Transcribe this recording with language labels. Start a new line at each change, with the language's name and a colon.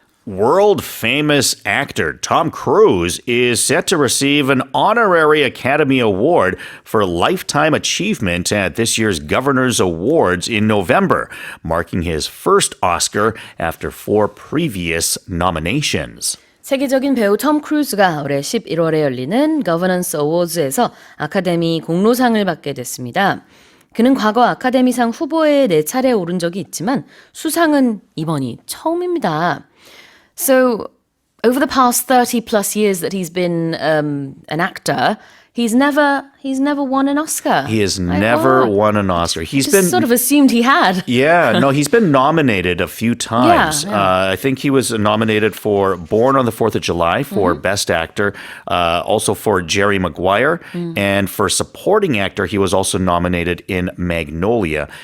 English: World-famous actor Tom Cruise is set to receive an honorary Academy Award for Lifetime Achievement at this year's Governor's Awards in November, marking his first Oscar after 4 previous nominations.
Korean: 세계적인 배우 톰 크루즈가 올해 11월에 열리는 거버넌스 어워즈에서 아카데미 공로상을 받게 됐습니다. 그는 과거 아카데미상 후보에 4차례 오른 적이 있지만 수상은 이번이 처음입니다.
English: So, over the past 30 plus years that he's been an actor, he's never won an Oscar. He has never won an Oscar. He's Just sort of assumed he had. Yeah, no, he's been nominated a few times. Yeah. I think he was nominated for Born on the 4th of July for Best Actor, also for Jerry Maguire, and for Supporting Actor, he was also nominated in Magnolia.